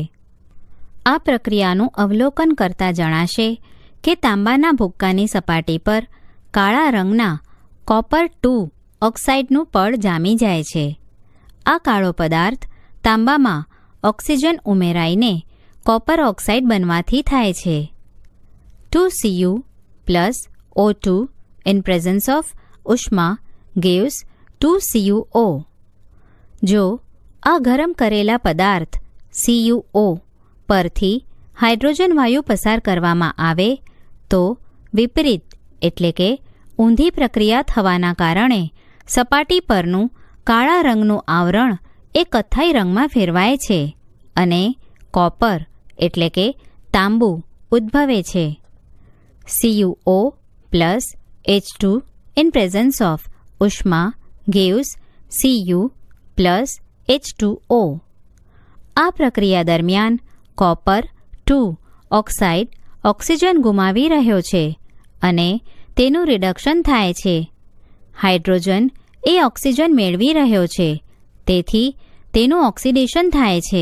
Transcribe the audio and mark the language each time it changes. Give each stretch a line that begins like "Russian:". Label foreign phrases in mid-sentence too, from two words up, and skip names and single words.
Gujarati: આ પ્રક્રિયાનું અવલોકન કરતા જણાશે કે તાંબાના ભુક્કાની સપાટી પર કાળા રંગના
English: copper-2 oxideનું
Gujarati: પડ જામી જાય છે. આ કાળો પદાર્થ તાંબામાં ઓક્સિજન ઉમેરાઈને
English: copper oxide
Gujarati: બનવાથી થાય છે.
English: 2Cu plus O2 in presence of ઉષ્મા gives 2CuO.
Gujarati: જો આ ગરમ કરેલા પદાર્થ CuO પરથી હાઇડ્રોજન વાયુ પસાર કરવામાં આવે તો વિપરીત એટલે કે ઊંધી પ્રક્રિયા થવાના કારણે સપાટી પરનું કાળા રંગનું આવરણ એ કથ્થાઈ રંગમાં ફેરવાય છે અને કોપર એટલે કે તાંબુ ઉદ્ભવે છે.
English: CuO plus H2 in presence of ઉષ્મા gives Cu plus H2O.
Gujarati: આ પ્રક્રિયા દરમિયાન
English: copper-2 oxide
Gujarati: ઓક્સિજન ગુમાવી રહ્યો છે અને તેનું રિડક્શન થાય છે. હાઇડ્રોજન એ ઓક્સિજન મેળવી રહ્યો છે તેથી તેનું ઓક્સિડેશન થાય છે.